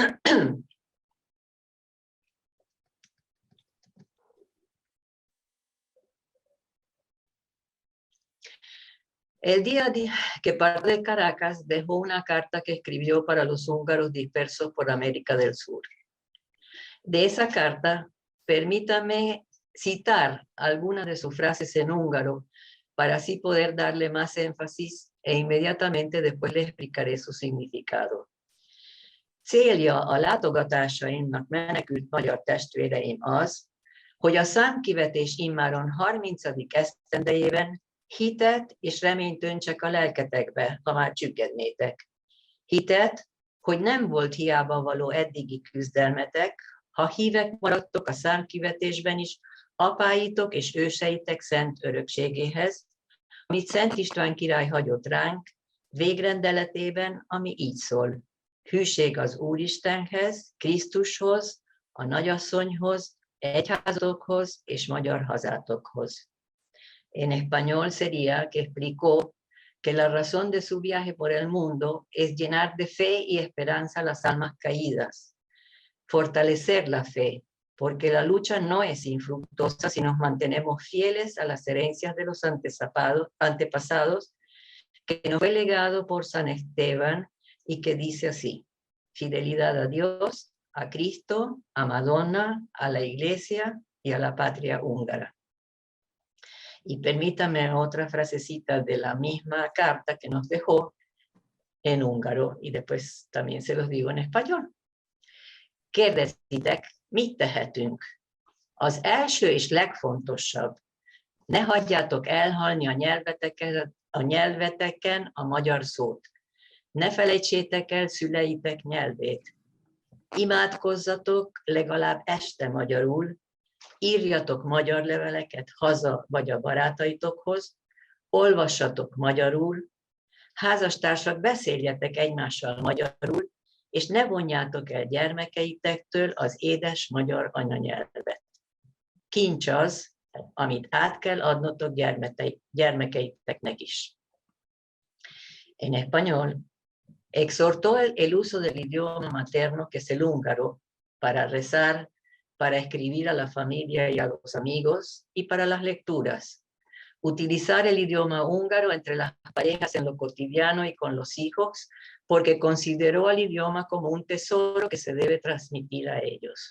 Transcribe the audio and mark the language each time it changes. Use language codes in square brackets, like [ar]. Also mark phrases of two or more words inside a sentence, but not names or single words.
[es] El día que partió de Caracas dejó una carta que escribió para los húngaros dispersos por América del Sur. De esa carta, permítame citar algunas de sus frases en húngaro para así poder darle más énfasis e inmediatamente después les explicaré su significado. [hu] Célja a látogatásaimnak menekült magyar testvéreim az, hogy a számkivetés immáron 30. esztendejében hitet és reményt öntsek a lelketekbe, ha már csüggednétek. Hitet, hogy nem volt hiába való eddigi küzdelmetek, ha hívek maradtok a számkivetésben is apáitok és őseitek szent örökségéhez, amit Szent István király hagyott ránk, végrendeletében, ami így szól. Hűség az Úristenhez, Krisztushoz, a nagyasszonyhoz, egyházatokhoz és magyar hazátokhoz. [es] En español sería que explicó que la razón de su viaje por el mundo es llenar de fe y esperanza las almas caídas, fortalecer la fe, porque la lucha no es infructuosa si nos mantenemos fieles a las herencias de los antepasados que nos fue legado por San Esteban y que dice así: fidelidad a Dios, a Cristo, a Madonna, a la Iglesia y a la patria húngara. Y permítame otra frasecita de la misma carta que nos dejó en húngaro y después también se los digo en español. [hu] Kérdezitek, mit tehetünk? Az első és legfontosabb, ne hagyjátok elhalni a nyelveteken a magyar szót. Ne felejtsétek el szüleitek nyelvét. Imádkozzatok legalább este magyarul, írjatok magyar leveleket haza vagy a barátaitokhoz, olvassatok magyarul, házastársak, beszéljetek egymással magyarul, és ne vonjátok el gyermekeitektől az édes magyar anyanyelvet. Kincs az, amit át kell adnotok gyermekeiteknek is. [es] En español, exhortó el uso del idioma materno, que es el húngaro, para rezar, para escribir a la familia y a los amigos, y para las lecturas. Utilizar el idioma húngaro entre las parejas en lo cotidiano y con los hijos, porque consideró al idioma como un tesoro que se debe transmitir a ellos.